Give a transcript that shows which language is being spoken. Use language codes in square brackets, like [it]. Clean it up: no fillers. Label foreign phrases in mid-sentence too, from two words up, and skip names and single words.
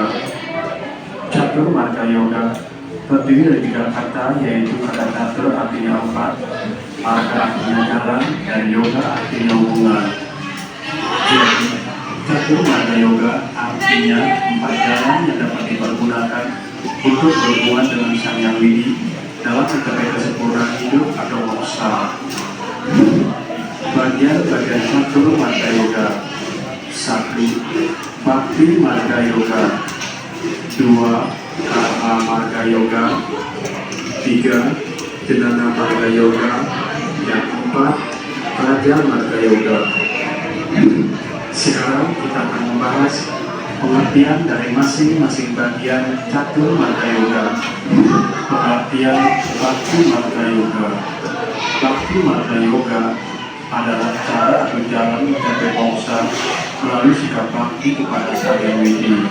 [id] Catur Marga Yoga terdiri dari 3 kata, yaitu kata catur artinya 4, marga artinya jalan, dan yoga artinya hubungan. Jadi, Catur Marga Yoga artinya 4 jalan yang dapat dipergunakan untuk berhubungan dengan Sang Yang Widi dalam mencapai kesempurnaan hidup atau moksa. Bagian-bagian Catur Marga Yoga: 1. Bhakti Marga Yoga. 2. Karma Marga Yoga. 3. Jnana Marga Yoga. Yang 4. Raja Marga Yoga. Sekarang kita akan membahas pengertian dari masing-masing bagian Catur Marga Yoga. Pengertian Bhakti Marga Yoga. Bhakti Marga Yoga adalah cara atau jalan mencapai moksa melalui sikap bakti kepada Sang Yang Widi.